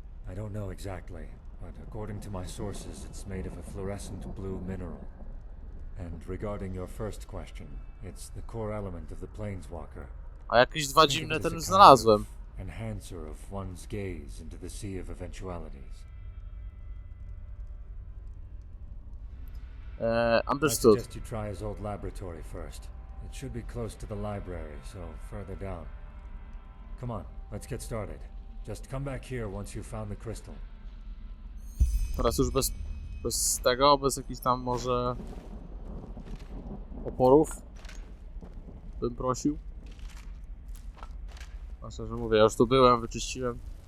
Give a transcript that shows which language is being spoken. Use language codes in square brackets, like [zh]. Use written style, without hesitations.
[en] I don't know exactly, but according to my sources, it's made of a fluorescent blue mineral. And regarding your first question, it's the core element of the Planeswalker. [pl] A jakieś dwa dziwne ten już znalazłem. [en] Enhancer of one's gaze into the sea of eventualities. Understood. I suggest you try his old laboratory first. It should be close to the library, so further down. Come on, let's get started. Just come back here once you've found the crystal. [pl] Teraz już bez tego, bez jakichś tam może oporów bym prosił. A szczerze mówię, ja już tu byłem, wyczyściłem.